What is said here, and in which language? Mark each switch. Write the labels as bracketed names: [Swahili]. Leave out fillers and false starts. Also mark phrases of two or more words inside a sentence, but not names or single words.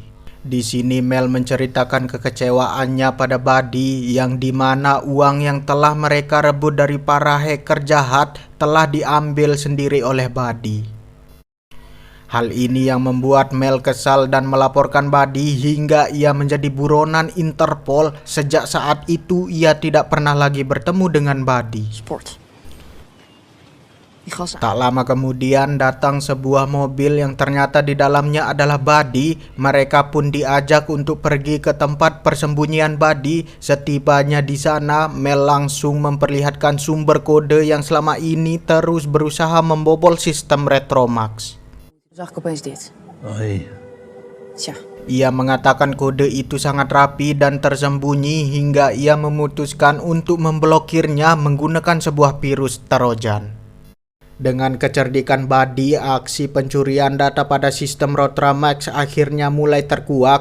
[Indonesian] Di sini Mel menceritakan kekecewaannya pada Buddy yang dimana uang yang telah mereka rebut dari para hacker jahat telah diambil sendiri oleh Buddy. Hal ini yang membuat Mel kesal dan melaporkan Buddy hingga ia menjadi buronan Interpol. Sejak saat itu ia tidak pernah lagi bertemu dengan Buddy. [Dutch] sport. Die gas [Indonesian] Tak lama kemudian datang sebuah mobil yang ternyata di dalamnya adalah Buddy. Mereka pun diajak untuk pergi ke tempat persembunyian Buddy. Setibanya di sana, Mel langsung memperlihatkan sumber kode yang selama ini terus berusaha membobol sistem Retromax. [Dutch] zag ik opeens dit. Hoi. Tja, [Indonesian] Ia mengatakan kode itu sangat rapi dan tersembunyi hingga ia memutuskan untuk memblokirnya menggunakan sebuah virus Trojan. Dengan kecerdikan Buddy, aksi pencurian data pada sistem Rotramax akhirnya mulai terkuak.